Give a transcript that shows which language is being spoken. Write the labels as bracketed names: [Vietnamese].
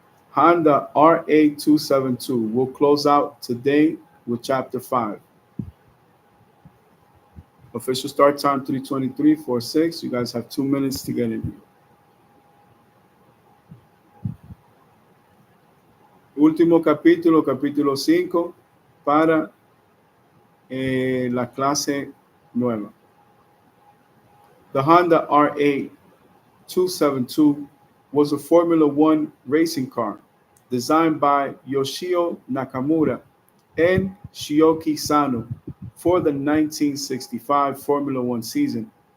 [English] Honda RA272. We'll close out today with chapter 5. Official start time 3:23:46. You guys have 2 minutes to get in here. [Spanish] Último capítulo, capítulo 5, para la clase nueva. [English] The Honda RA272 was a Formula 1 racing car designed by Yoshio Nakamura and Shioki Sano for the 1965 Formula 1 season.